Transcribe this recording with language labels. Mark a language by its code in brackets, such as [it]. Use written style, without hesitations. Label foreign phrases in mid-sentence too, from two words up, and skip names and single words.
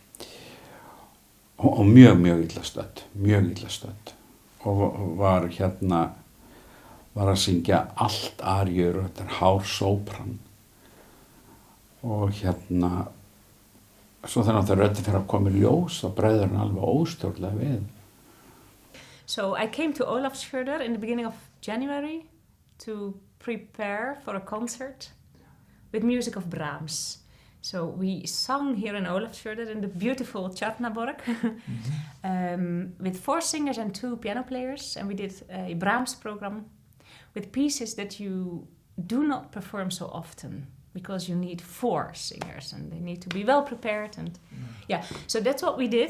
[is] og mjög illa stödd og var að syngja allt aríur og þetta hár sópran og svo þannig að röddin fyrir að koma í ljós og bregður hann alveg óstjórnlega við. [en] So I came to Ólafsfjörður in the beginning of January to prepare for a concert with music of Brahms. So we sung here in Ólafsfjörður in the beautiful Tjarnaborg with 4 singers and 2 piano players, and we did a Brahms program with pieces that you do not perform so often because you need 4 singers and they need to be well prepared and yeah, so that's what we did.